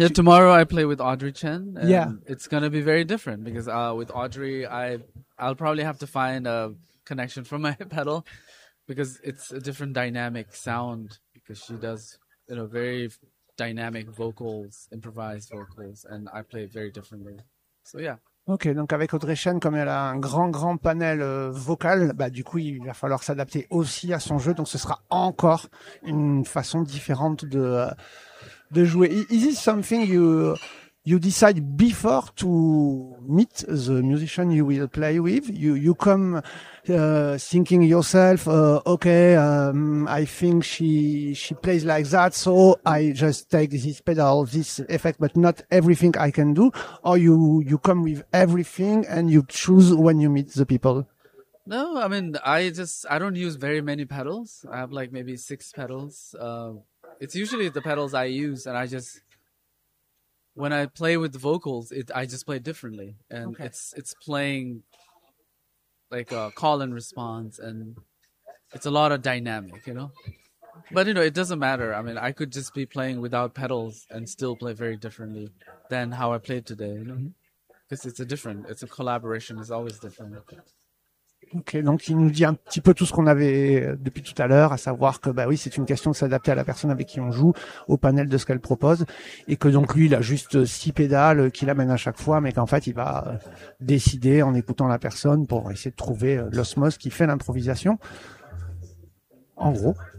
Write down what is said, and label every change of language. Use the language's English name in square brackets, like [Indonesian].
[English] yeah, tomorrow I play with Audrey Chen. And it's going to be very different because with Audrey, I'll probably have to find a connection for my pedal because it's a different dynamic sound because she does, you know, very dynamic vocals, improvised vocals, and I play very differently. So, yeah. [French] Ok, donc avec Audrey Chen, comme elle a un grand panel vocal, bah du coup il va falloir s'adapter aussi à son jeu, donc ce sera encore une façon différente de jouer. [English] Is it something you you decide before to meet the musician you will play with. You come thinking yourself, I think she plays like that, so I just take this pedal, this effect, but not everything I can do. Or you come with everything and you choose when you meet the people. No, I mean, I don't use very many pedals. I have like maybe 6 pedals. It's usually the pedals I use, and I just, when I play with the vocals, I just play differently. And okay. It's playing like a call and response, and it's a lot of dynamic, you know? But, you know, it doesn't matter. I mean, I could just be playing without pedals and still play very differently than how I played today, you know? Because it's a collaboration, it's always different. [French] Ok, donc il nous dit un petit peu tout ce qu'on avait depuis tout à l'heure, à savoir que bah oui, c'est une question de s'adapter à la personne avec qui on joue, au panel de ce qu'elle propose, et que donc lui, il a juste 6 pédales qu'il amène à chaque fois, mais qu'en fait, il va décider en écoutant la personne pour essayer de trouver l'osmose qui fait l'improvisation, en gros.